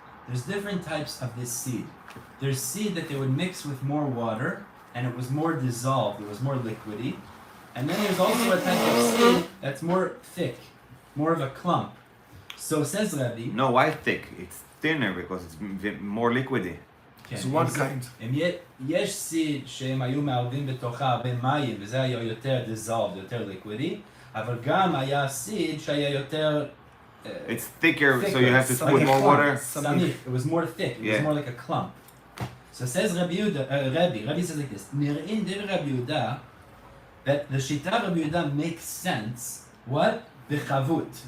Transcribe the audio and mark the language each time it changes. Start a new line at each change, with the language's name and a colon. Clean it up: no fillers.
English: There's different types of this seed. There's seed that they would mix with more water, and it was more dissolved, it was more liquidy. And then there's also a type of seed that's more thick, more of a clump. So says Rabbi. No, why thick? It's thinner because it's more liquidy. It's one kind.
Hebrew: יש seed שהם היו מערבים בתוכה הרבה מים, וזה היה יותר dissolved, יותר
English: liquidy,
Hebrew: אבל גם היה seed שהיה יותר
English: it's thicker, so you have to put more water. Samich. It was more thick. It was more like a clump. So says Rabbi says like this,
Hebrew: Nir'in dir Rabbi Yehuda,
English: that the Shita Rabbi Yehuda makes sense, what?
Hebrew: B'chavut.